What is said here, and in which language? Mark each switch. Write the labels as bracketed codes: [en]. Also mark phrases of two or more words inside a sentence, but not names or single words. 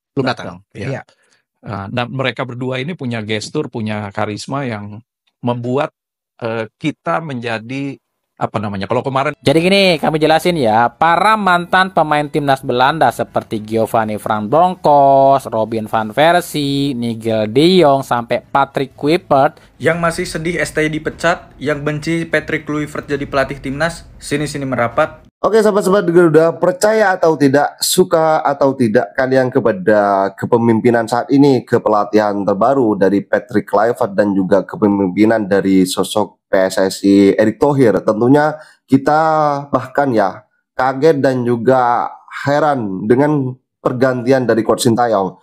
[id] belum datang. Iya. Dan mereka berdua ini punya gestur, punya karisma yang membuat kita menjadi kalau kemarin. Jadi gini, kami jelasin ya, para mantan pemain timnas Belanda seperti Giovanni Van Bronckhorst, Robin van Persie, Nigel de Jong, sampai Patrick Kluivert yang masih sedih STI dipecat, yang benci Patrick Kluivert jadi pelatih timnas, sini-sini merapat. Oke sahabat-sahabat Garuda, percaya atau tidak, suka atau tidak kalian kepada kepemimpinan saat ini, kepelatihan terbaru dari Patrick Kluivert dan juga kepemimpinan dari sosok PSSI Erick Thohir, tentunya kita bahkan ya kaget dan juga heran dengan pergantian dari Coach Sintayong.